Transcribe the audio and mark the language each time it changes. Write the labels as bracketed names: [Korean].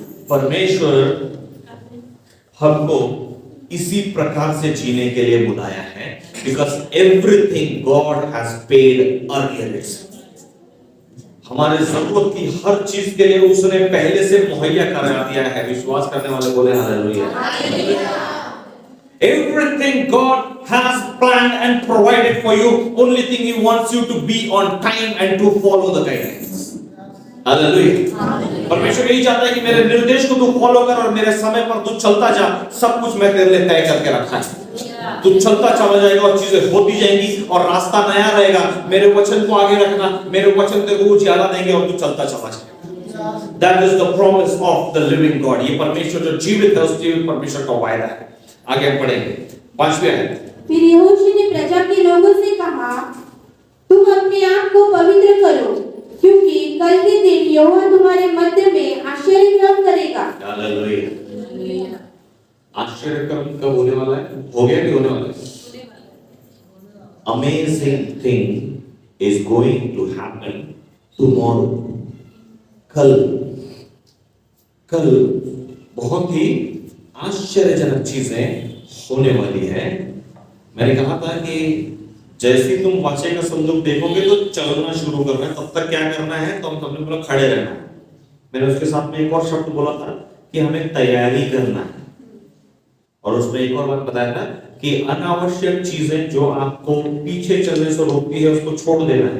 [Hindi] परमेश्वर हमको इसी प्रकार से जीने के लिए बुलाया है, [English] Because everything God has paid earlier. [Hindi] हमारे जरूरत की हर चीज के लिए उसने पहले से मुहैया करा दिया है। विश्वास करने वाले बोले hallelujah. [English] Everything God has planned and provided for you. Only thing He wants you to be on time and to follow the guidelines. [Hindi] Hallelujah. परमेश्वर यही चाहता है कि मेरे निर्देश को तू फॉलो कर और मेरे समय पर तू चलता जा। सब कुछ मैं तेरे लिए तय करके रखा है। तू चलता चला जाएगा और चीजें होती जाएंगी और रास्ता नया रहेगा। मेरे वचन को आगे रखना, मेरे वचन तेरे को उजाला देंगे और तू चलता चला जाएगा। [English] That is the promise of the living God. [Hindi] ये परमेश्वर जो जीवित है उस जीवित परमेश्वर का वायदा है। आगे हम पढ़ेंगे 5वें आयत। फिर यहोशू ने प्रजा के लोगों से कहा, तुम अपने आप को पवित्र करो, क्योंकि कल के दिन यहोवा तुम्हारे मध्य में आश्चर्य कर्म करेगा। हालेलुया। आश्चर्य कर्म कब होने वाला है? हो गया कि होने वाला है? [English] Amazing thing is going to happen tomorrow. [Hindi] कल बहुत ही आश्चर्यजनक चीजें होने वाली है। मैंने कहा था कि जैसे ही तुम वाचे का संदूक देखोगे तो चलना शुरू करना है। तब तक क्या करना है? तो हम सबने बोला खड़े रहना है। मैंने उसके साथ में एक और शब्द बोला था कि हमें तैयारी करना है, और उसमें एक और बात बताया था कि अनावश्यक चीजें जो आपको पीछे चलने से रोकती है उसको छोड़ देना है।